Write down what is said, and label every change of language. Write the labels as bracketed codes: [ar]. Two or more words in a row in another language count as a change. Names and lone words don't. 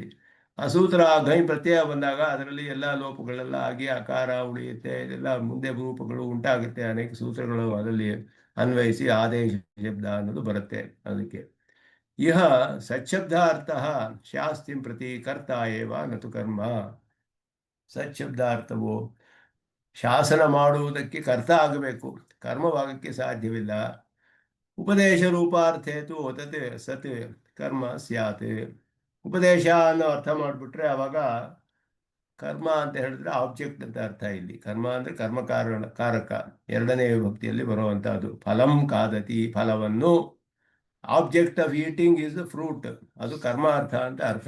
[kn] ಆ ಸೂತ್ರ ಗೈ ಪ್ರತ್ಯಯ ಬಂದಾಗ ಅದರಲ್ಲಿ ಎಲ್ಲ ಲೋಪಗಳೆಲ್ಲ ಆಗಿ ಆಕಾರ ಉಳಿಯುತ್ತೆ. ಇದೆಲ್ಲ ಮುಂದೆ ರೂಪಗಳು ಉಂಟಾಗುತ್ತೆ. ಅನೇಕ ಸೂತ್ರಗಳು ಅದರಲ್ಲಿ ಅನ್ವಯಿಸಿ ಆದೇಶ ಶಬ್ದ ಅನ್ನೋದು ಬರುತ್ತೆ. [sa] ಅದಕ್ಕೆ ಇಹ ಸಚ್ಶಬ್ದಾರ್ಥಃ ಶಾಸ್ತಿಂ ಪ್ರತಿ ಕರ್ತ ಏವ ನತು ಕರ್ಮ. [kn] ಸಚ್ಶಬ್ದಾರ್ಥವು ಶಾಸನ ಮಾಡುವುದಕ್ಕೆ ಕರ್ತ ಆಗಬೇಕು, ಕರ್ಮವಾಗಕ್ಕೆ ಸಾಧ್ಯವಿಲ್ಲ. [sa] ಉಪದೇಶ ರೂಪಾರ್ಥೇತು ತತ್ ಸತ್ ಕರ್ಮ ಸ್ಯಾತ್. [kn] ಉಪದೇಶ ಅನ್ನೋ ಅರ್ಥ ಮಾಡಿಬಿಟ್ರೆ ಅವಾಗ ಕರ್ಮ ಅಂತ ಹೇಳಿದ್ರೆ ಆಬ್ಜೆಕ್ಟ್ ಅಂತ ಅರ್ಥ. ಇಲ್ಲಿ ಕರ್ಮ ಅಂದ್ರೆ ಕರ್ಮ ಕಾರಕ, ಎರಡನೇ ವಿಭಕ್ತಿಯಲ್ಲಿ ಬರುವಂತಹದ್ದು. [sa] ಫಲಂ ಕಾದತಿ, ಫಲವನ್ನು. [en] object of eating is fruit, [kn] ಅದು ಕರ್ಮ ಅರ್ಥ ಅಂತ ಅರ್ಥ.